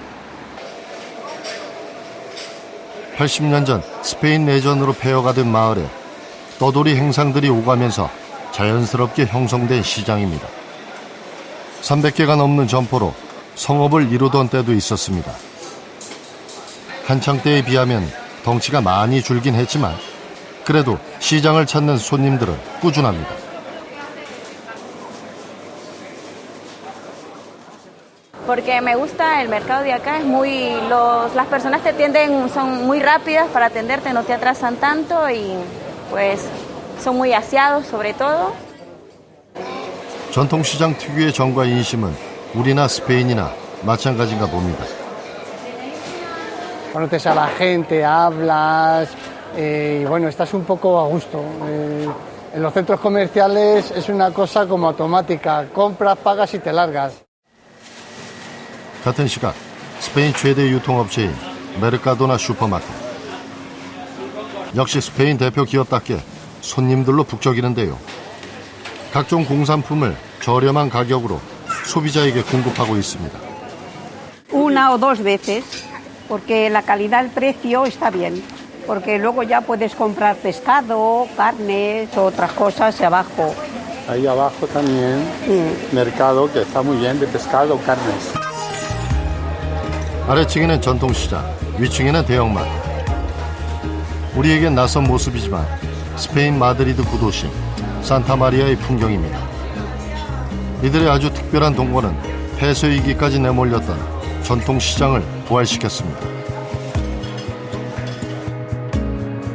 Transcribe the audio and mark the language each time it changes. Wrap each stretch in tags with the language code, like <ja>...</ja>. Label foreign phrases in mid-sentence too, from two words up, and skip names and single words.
<ko>80년 전 스페인 내전으로 폐허가 된 마을에 떠돌이 행상들이 오가면서 자연스럽게 형성된 시장입니다. 300개가 넘는 점포로 성업을 이루던 때도 있었습니다. 한창 때에 비하면 덩치가 많이 줄긴 했지만 그래도 시장을 찾는 손님들은 꾸준합니다.</ko> <es>Porque me gusta el mercado de acá, las personas son muy rápidas para atenderte, no te atrasan tanto y pues son muy aseados sobre todo.</es> <ko>전통시장 특유의 정과 인심은 우리나 스페인이나 마찬가지인가 봅니다.</ko> <es>Conoces a la gente, hablas y bueno, estás un poco a gusto. En los centros comerciales es una cosa como automática, compras, pagas y te largas.</es> <ko>같은 시각 스페인 최대 유통업체인 메르카도나 슈퍼마켓. 역시 스페인 대표 기업답게 손님들로 북적이는데요. 각종 공산품을 저렴한 가격으로 소비자에게 공급하고 있습니다.</ko> <es>Una o dos veces, porque la calidad del precio está bien, porque luego ya puedes comprar pescado, carnes, otras cosas abajo. Ahí abajo también, mercado que está muy bien de pescado, carnes.</es> <ko>아래층에는 전통시장, 위층에는 대형마트. 우리에겐 낯선 모습이지만 스페인 마드리드 구도심 산타마리아의 풍경입니다. 이들의 아주 특별한 동거는 폐쇄위기까지 내몰렸던 전통시장을 부활시켰습니다.</ko>